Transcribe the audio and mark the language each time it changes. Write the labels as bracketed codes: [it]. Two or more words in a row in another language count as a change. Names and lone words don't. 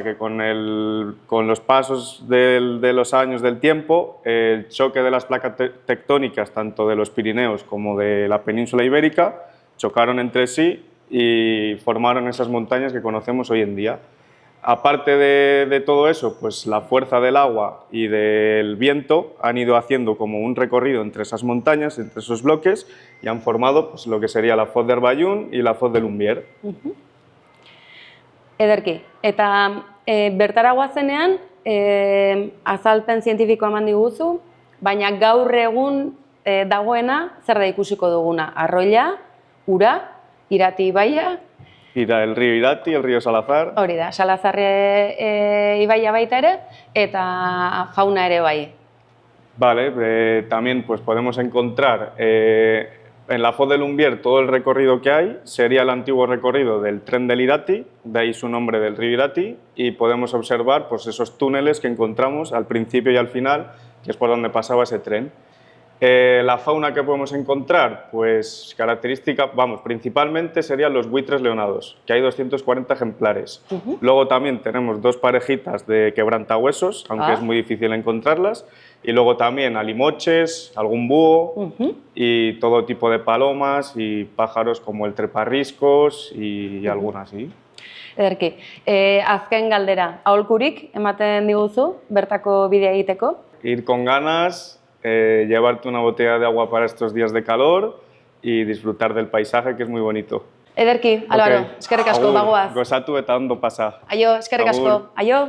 [es] Que con los pasos de los años del tiempo, el choque de las placas tectónicas, tanto de los Pirineos como de la península ibérica, chocaron entre sí y formaron esas montañas que conocemos hoy en día. Aparte de todo eso, pues la fuerza del agua y del viento han ido haciendo como un recorrido entre esas montañas, entre esos bloques, y han formado pues, lo que sería la foz del Bayún y la foz del Lumbier. [eu] Ederki, eta bertara guazenean, azalpen zientifikoa eman diguzu, baina gaur egun dagoena zer da ikusiko duguna? Arroila, ura, Irati ibaia, [es] El río Irati, el río Salazar. [eu] hori da, Salazar ibaia baita ere, eta fauna ere bai. [es] Vale, también pues podemos encontrar en la foz del Lumbier todo el recorrido que hay, sería el antiguo recorrido del tren del Irati, de ahí su nombre del río Irati, y podemos observar pues, esos túneles que encontramos al principio y al final, que es por donde pasaba ese tren. La fauna que podemos encontrar, pues característica, vamos, principalmente serían los buitres leonados, que hay 240 ejemplares. Luego también tenemos 2 parejitas de quebrantahuesos, aunque es muy difícil encontrarlas, y luego también alimoches, algún búho y todo tipo de palomas y pájaros como el treparriscos y algunas así. [eu] Ederki, azken galdera, aholkurik ematen diguzu, bertako bidea egiteko? [es] Ir con ganas, llevarte una botella de agua para estos días de calor y disfrutar del paisaje, que es muy bonito. [eu] Ederki, Álvaro, eskerrik asko, bagoaz. Gozatu eta ondo pasa. Aio, eskerrik asko, aio.